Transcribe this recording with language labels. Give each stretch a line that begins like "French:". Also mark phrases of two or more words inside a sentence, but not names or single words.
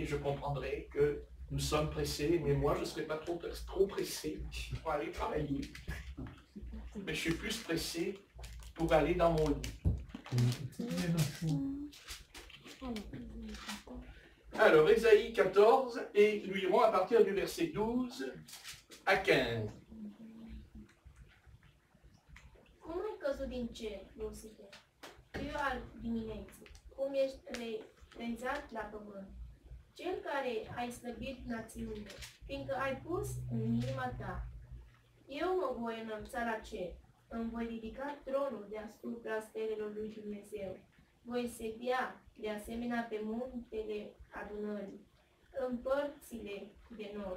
French: Je comprendrai que nous sommes pressés, mais moi je ne serai pas trop pressé pour aller travailler. Mais je suis plus pressé pour aller dans mon lit. Alors, Ésaïe 14, et nous irons à partir du verset 12 à 15.
Romanian: Cum ai căzut din cer, Lucifer, fiu al dimineții, cum ești rezat la pământ, cel care ai slăbit națiunile, fiindcă ai pus în inima ta. Eu mă voi înălța la cer, îmi voi ridica tronul deasupra stelelor lui Dumnezeu, voi sedea de asemenea pe muntele adunării, în părțile de nord.